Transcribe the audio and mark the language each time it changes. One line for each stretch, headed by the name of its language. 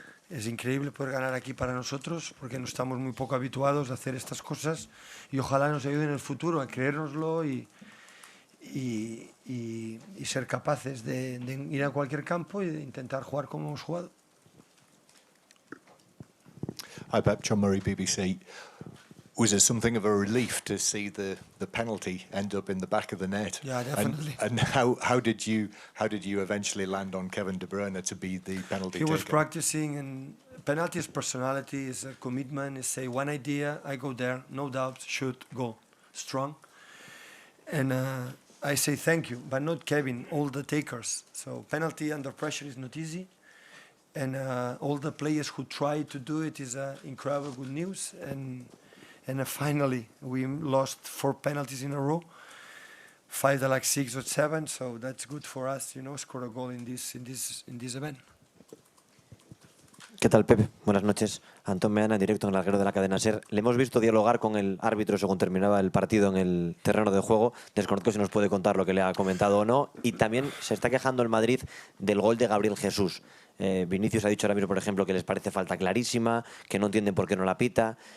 Spanish: Es increíble poder ganar aquí para nosotros, porque no estamos muy poco habituados a hacer estas cosas, y ojalá nos ayude en el futuro a creérnoslo y ser capaces de ir a cualquier campo y de intentar jugar como hemos jugado.
English: Hi Pep, John Murray, BBC. Was it something of a relief to see the penalty end up in the back of the net? Yeah, definitely. And how did you eventually land on Kevin De Bruyne to be the penalty taker? He was practicing, and penalty is personality, is a commitment. Is say one idea, I go there, no doubt, shoot, go, strong. And I say thank you, but not Kevin, all the takers. So penalty under pressure is not easy. And all the players who try to do it is incredible good news. And finally, we lost 4 penalties in a row, 5 like 6 or 7. So that's good for us, score a goal in this event.
Spanish: ¿Qué tal, Pepe? Buenas noches. Antón Meana, en directo en el larguero de la cadena SER. Le hemos visto dialogar con el árbitro según terminaba el partido en el terreno de juego. Desconozco si nos puede contar lo que le ha comentado o no. Y también se está quejando el Madrid del gol de Gabriel Jesús. Vinicius ha dicho ahora mismo, por ejemplo, que les parece falta clarísima, que no entienden por qué no la pita.